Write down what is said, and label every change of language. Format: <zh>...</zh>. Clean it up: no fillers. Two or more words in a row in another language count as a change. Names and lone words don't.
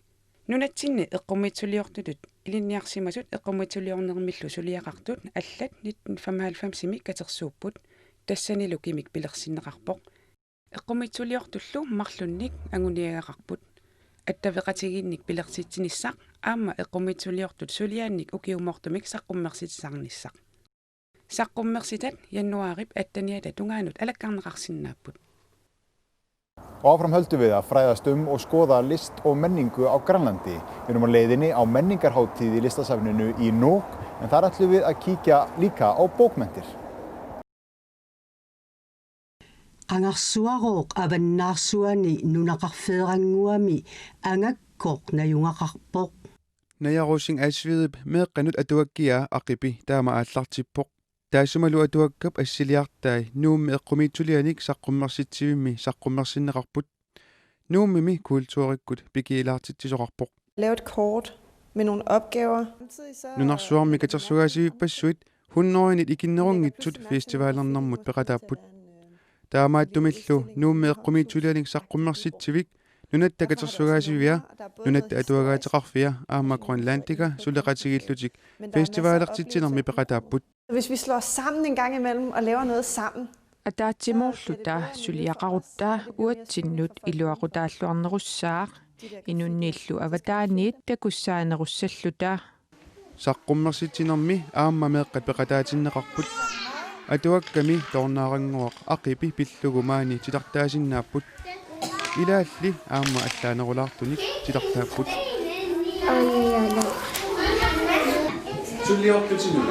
<kl>Nunatsinni eqqumitsuliortutut ilinniarsimasut eqqumitsuliornermillu suliaqartut allat 1995-imi katersuupput tassanilu kimik pilersinneqarpoq eqqumitsuliortullu marlunnik anguniagaqarput attaveqatigiinnik pilersitsinissaq aamma eqqumitsuliortut suliaannik ukiumortumik saqqummersitsarnissaq saqqummersitat januarip attaniata tungaanut alakkarneqarsinnaaput.</kl> <is>Og áfram höldum við að fræðast og skoða list og menningu á Grænlandi. Við erum á leiðinni á menningarhátíð í listasafninu í Nuuk, en þar ætlum við að kíkja líka á bókmenntir.</is> <kl>Qangarsuaruuq avannaarsuani nunaqarfeeranguami angakkoq najungaqarpoq. Najarusing asvidip meeqqanut atuakkia aqipi taama aallartippoq. Taasumalu atuakkap assiliartai nuummi eqqumitsulianik saqqummersitsivimmi saqqummersinneqarput nuummimi kultuurikkut pikiilaartitsisoqarpoq.</kl> <da>Lave et kort med nogle opgaver.</da> <kl>Nunarsuarmi katersugaasivipassuit 100-nit ikinnerungitsut festivalernermut peqatapput. Taamaattumillu nuummi eqqumitsulianik saqqummersitsivik nunatta katersugaasivia nunatta atuagaateqarfia aamma Grønlandika suleqatigillutik festivalertitsinermi peqatapput.</kl> <da>Hvis vi slår os sammen en gang imellem og laver noget sammen.</da> <kl>Ataatsimorluta suliaqaruttaa uatsinnut iluaqutaalluarnerussaaq inunnillu avataaniit takussaanerussalluta saqqummersitinermi aamma meeqqat peqataatinneqarput atuakkami tornaaranguaq aqipi pillugumaani titartaasinnaaput ilaalli aamma allaanerulaartunik titartaapput sulliortutinuna</kl>